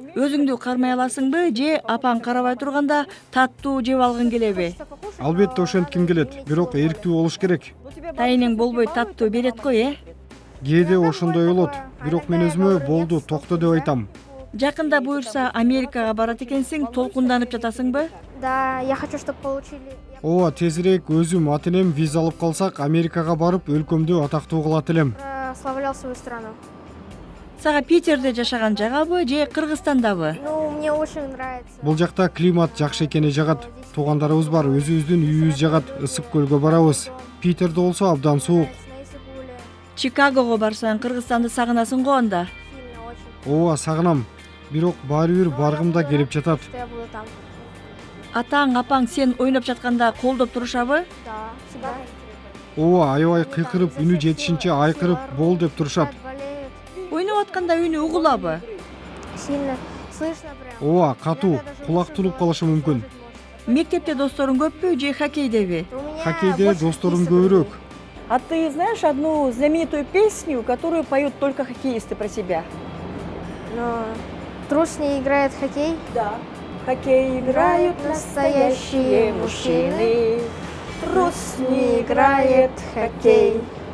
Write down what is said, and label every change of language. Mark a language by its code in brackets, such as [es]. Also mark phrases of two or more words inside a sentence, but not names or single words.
[ky] Өзүңдү кармай аласыңбы же апаң карабай турганда таттуу жеп алгың келеби? Албетте ошентким келет, бирок эрктүү болуш керек. Тайының болбой таттуу берет го, Кээде ошондой болот, бирок мен өзүмө болду, токто деп айтам. Жакында буюрса Америкага барат экенсиң, толкунданып жатасыңбы? [ru] Да, я хочу, чтобы получили... [ky] Ооба, тезирээк өзүм ат-энем виза алып калсак, Америкага барып өлкөмдү атактуу кылат элем. [ru] Прославлял свою страну. [ky] Сага Питерде жашаган жагабы же Кыргызстандабы? [ru] Ну, мне очень нравится. [ky] Бул жакта климат жакшы экени жагат. Туугандарыбыз бар, өзүбүздүн үйүбүз жагат, ысык көлгө барабыз. Питерде болсо абдан суук. Чикагого барсаң, Кыргызстанды сагынасың го анда? [ru] Сильно, очень. [ky] Ооба, сагынам. Бирок баары бир баргым да келип жатат. [ru] Что я буду там. [ky] Атаң, апаң сен ойноп жатканда колдоп турушабы? [ru] Да, всегда. [ky] Ооба, аябай кыйкырып, үнү жетишинче айкырып, бол деп турушат. [ru] Болеет. [ky] Ойноп атканда үнү угулабы? [ru] Сильно. Слышно прям. [ky] Ооба, катуу, кулак тулуп калышы мүмкүн. Мектепте досторуң көппү же хоккейдеби? [ru] У меня [ky] Хоккейде [ru] больше [ky] досторум [ru] хоккеистов [ky] көбүрөөк. [ru] друзей. А ты знаешь одну знаменитую песню, которую поют только хоккеисты про себя? Но трус не играет в хоккей. Да. В хоккей играют настоящие мужчины. Трус не играет в хоккей.